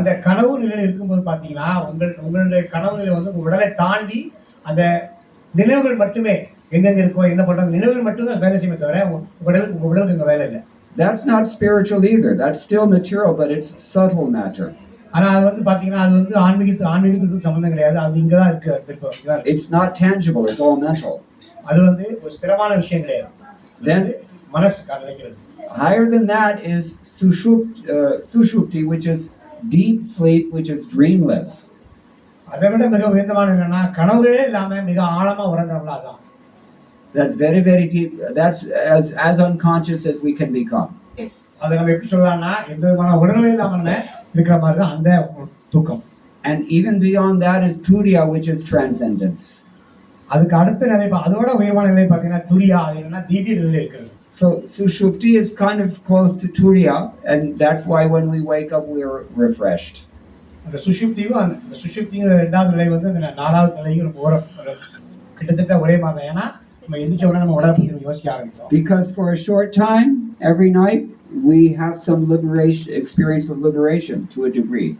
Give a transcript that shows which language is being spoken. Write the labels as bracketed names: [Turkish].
[Tamil] அந்த கனவு நிலையில் இருக்கும்போது பாத்தீங்கன்னா உங்களுடைய கனவு நிலை வந்து உங்க உடலை தாண்டி அந்த நினைவுகள் மட்டுமே எங்கெங்க இருக்கோ என்ன பண்றாங்க நினைவுகள் மட்டுமே வேலை செய்யுமே தவிர உங்க உடலுக்கு இங்க வேலை இல்லை. [English] That's not spiritual either. That's still material, but it's subtle matter. [Tamil] ஆனா அது வந்து பாத்தீங்கன்னா அது வந்து ஆன்மீகத்துக்கு சம்பந்தம் கிடையாது. அது இங்கதான் இருக்கு. [English] It's not tangible. It's all mental. [Tamil] அது வந்து ஒரு ஸ்திரமான விஷயம் கிடையாது. [English] Then [Tamil] மனசு நினைக்கிறது. [English] higher than that is sushupti, which is deep sleep, which is dreamless. [Tamil] அதை விட மிக உயர்ந்தமான என்னன்னா கனவுகளே இல்லாம மிக ஆழமா உறங்குறோம்ல அதான். [English] That's very, very deep. That's as unconscious as we can become. [Tamil] அதை நம்ம எப்படி சொல்லலாம்னா எந்த விதமான உடல்நிலை இல்லாம இருக்கிற மாதிரி தான் அந்த தூக்கம். [English] And even beyond that is turiya, which is transcendence. [Tamil] அதுக்கு அடுத்த நிலை அதோட உயர்வான நிலை பார்த்தீங்கன்னா துரியா, அது என்னன்னா தீவிர நிலை இருக்கிறது. [English] So sushupti is kind of close to turiya, and that's why when we wake up we are refreshed. [Tamil] அந்த சுஷுப்திங்கிற ரெண்டாவது நிலை வந்து அந்த நாலாவது நிலையும் கிட்டத்தட்ட ஒரே மாதிரி தான். ஏன்னா நம்ம எந்திரிச்ச உடனே நம்ம உடலை பற்றி யோசிக்க ஆரம்பிச்சோம். [English] Because for a short time every night we have some experience of liberation to a degree.